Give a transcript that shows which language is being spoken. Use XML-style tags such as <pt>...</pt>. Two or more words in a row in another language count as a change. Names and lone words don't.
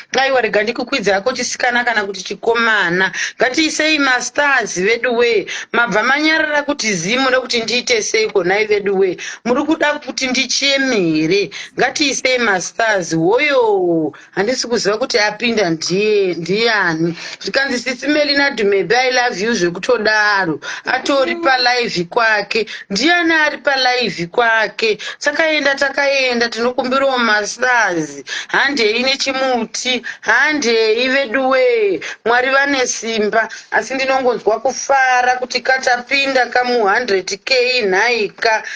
<sn>Aiwa, rega ndikukwidze hako chisikana kana kuti chikomana. Ngatiisei masters, vedu we. Mabva manyarara kuti zii, muda kuti ndiite sei konhai, vedu we? Muri kuda kuti ndicheme here? Ngatiisei masters, woyo. Handisi kuziva kuti apinda ndiye, ndiani. Zvikanzi, sisi Meli naDhumebhi,</sn> <en>I love you zvekutodaro.</en> <sn>Atori palive kwake. Ndiani ari palive kwake? Takaenda, takaenda, tinokumbirawo masters. Handei nechimuti. Handei, vedu we. Mwari vane simba. Asi ndinongonzwa kufara kuti katapinda kamu hundred K nhaika.</sn>